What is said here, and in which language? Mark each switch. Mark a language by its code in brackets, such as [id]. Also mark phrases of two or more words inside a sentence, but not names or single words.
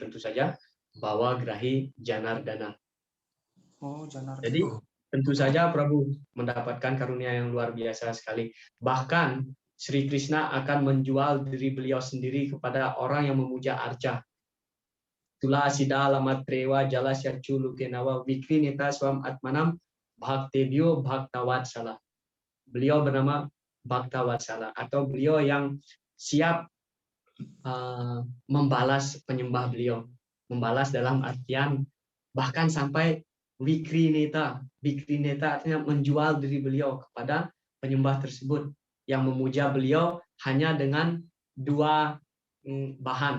[id] Tentu saja [sa] Bawa Grahi Janardana. [id] Oh, Janardana. Jadi tentu saja Prabu mendapatkan karunia yang luar biasa sekali. Bahkan Sri Krishna akan menjual diri beliau sendiri kepada orang yang memuja arca. [sa] Tula asida alamat trewa jalasya chulu kenawa vikrinita swam atmanam bhaktebyo bhaktawatsala. [id] Beliau bernama Bhaktawatsala atau beliau yang siap membalas penyembah beliau. Membalas dalam artian bahkan sampai Wikrineta. Wikrineta artinya menjual diri beliau kepada penyembah tersebut yang memuja beliau hanya dengan 2 bahan.